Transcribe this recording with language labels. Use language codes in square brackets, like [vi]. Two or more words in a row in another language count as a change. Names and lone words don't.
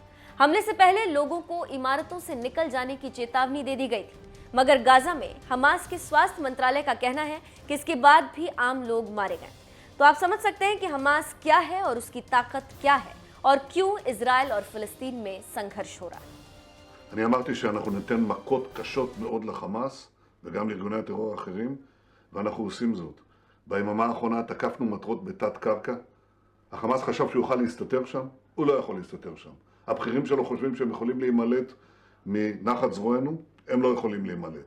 [hi] हमले से पहले लोगों को इमारतों से निकल जाने की चेतावनी दे दी गई थी, मगर गाजा में हमास के स्वास्थ्य मंत्रालय का कहना है कि इसके बाद भी आम लोग मारे गए। तो आप समझ सकते हैं कि हमास क्या है और उसकी ताकत क्या है और क्यों इजराइल और फिलिस्तीन में संघर्ष हो रहा है। [he] אני אמרתי שאנחנו ניתן מכות קשות מאוד לחמאס וגם לארגוני הטרור האחרים, ואנחנו עושים זאת. ביממה האחרונה תקפנו מטרות בתת קרקע. החמאס חשב שהוא יוכל להסתתר שם, הוא לא יכול להסתתר שם. הבכירים שלו חושבים שהם יכולים להימלט מנחת זרוענו, הם לא יכולים להימלט.